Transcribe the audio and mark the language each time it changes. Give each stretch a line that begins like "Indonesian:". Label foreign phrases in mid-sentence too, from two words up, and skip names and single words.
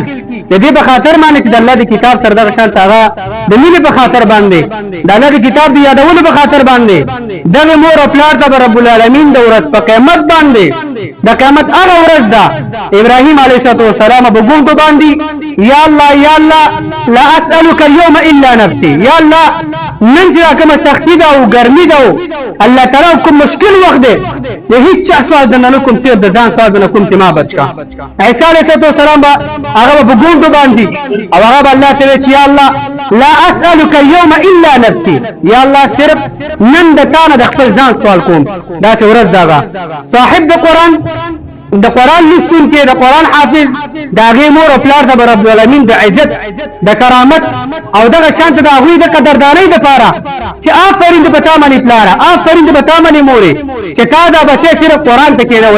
Pashto: د دې په خاطر باندې چې د الله د کتاب تر دغه شان هغه د مینې په خاطر باندې د الله د کتاب د یادولو په خاطر باندې دغه مور او پلار ته به
Arabic: رب العالمین
Pashto: د ورځ په قیامت باندې د قیامت هغه ورځ ده ابراهیم
Arabic: علیه السلام
Pashto: به ګونګو باندې
Arabic: یا الله یا الله لا اسألك اليوم الا نفسي، یا الله
Pashto: نن چې کومه سختي ده او ګرمي ده
Arabic: الله تعالی
Pashto: کوم مشکل وخت دی د هیڅ چا سوال نه کوم چې د ځان سوال نه کوم چې ما بچ کا. عیسی
Arabic: علیه السلام
Pashto: به هغه به ګونګو باندې او هغه به الله ته چې
Arabic: یا الله لا اسألك اليوم الا نفسي، یا الله
Pashto: صرف نن د تا نه د خپل ځان سوال کوم. داسې ورځ دغه صاحب د قرآن لستونکي د قرآن حافظ د هغې مور او پلار ته به
Arabic: رب العالمین
Pashto: د عزت د کرامت او دغه شان ته د هغوی د قدردانۍ دپاره چې آفرین دې په تا باندې پلاره، آفرین دې په تا باندې مورې چې تا دا بچی صرف قرآن ته کېنولی.